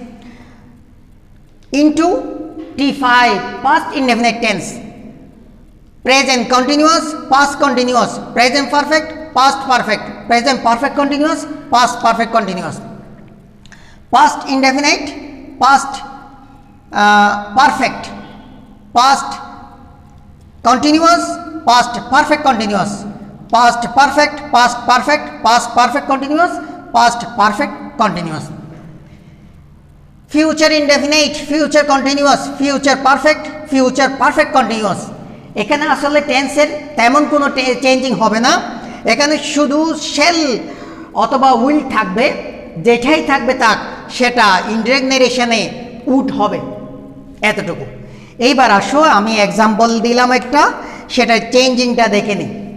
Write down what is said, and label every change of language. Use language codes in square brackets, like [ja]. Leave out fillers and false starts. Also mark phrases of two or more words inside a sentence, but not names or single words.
[en] into T5 past indefinite tense, present continuous past continuous, present perfect past perfect, present perfect continuous past perfect continuous, past indefinite past perfect, past continuous past perfect continuous, past perfect past perfect past perfect continuous past perfect continuous, future indefinite future continuous future perfect future perfect continuous। [bn] এখানে আসলে টেন্সের তেমন কোনো চেঞ্জিং হবে না, এখানে শুধু শেল অথবা উইল থাকবে, যেটাই থাকবে তাক সেটা [en] indirect narration [bn] উড হবে, এতটুকু। এইবার আসো আমি এক্সাম্পল দিলাম একটা, সেটা চেঞ্জিংটা দেখে নিই।